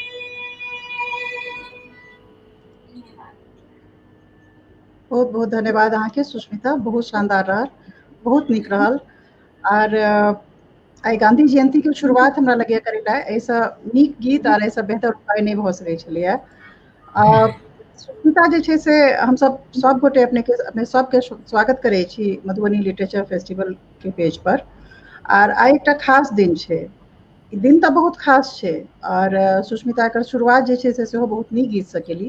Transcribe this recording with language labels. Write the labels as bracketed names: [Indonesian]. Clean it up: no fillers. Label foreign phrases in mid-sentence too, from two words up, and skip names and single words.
[Maithili] बहुत बहुत धन्यवाद अहाँ के सुष्मिता, बहुत शानदार रहल, बहुत नीक रहल। और आई गांधी जयंती के शुरुआत हमरा लगे करेला ऐसा नीक गीत और ऐसा बेहतर उपाय नहीं भ सकै छलैया। सुष्मिता जे छै से हम सब गोटे अपने सबके स्वागत करै छी मधुबनी लिटरेचर फेस्टिवल के पेज पर। और आई एकटा खास दिन छै, दिन तो बहुत खास छै। और सुष्मिता एकर शुरुआत जे छै से सेहो बहुत नीक गीत से केली।